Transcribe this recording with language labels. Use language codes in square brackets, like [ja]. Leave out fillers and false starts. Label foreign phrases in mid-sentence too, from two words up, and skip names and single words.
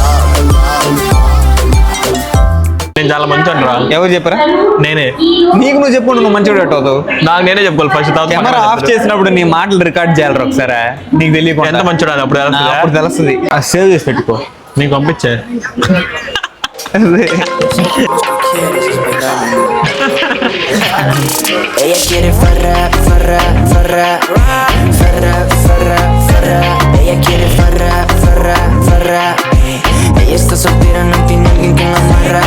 [te] నేను చాలా మంచి అంటారా? ఎవరు చెప్పారా? నేనే. నీకు నువ్వు చెప్పుకుంటూ నువ్వు మంచిగా అవుతావు. నాకు నేనే చెప్పుకోవాలి ఫస్ట్. [en] camera off [te] చేసినప్పుడు నీ మాటలు రికార్డ్ చేయాలి ఒకసారి. నీకు తెలియకుండా ఎంత మంచిగా అప్పుడు అప్పుడు తెలుస్తుంది. సేవ్ చేసి పెట్టుకో. నీకు పంపించే. [es] Ella quiere farra, farra, farra, farra, farra, farra. Ella quiere farra, farra, farra. Ella está soltera, no tiene alguien que la amarra.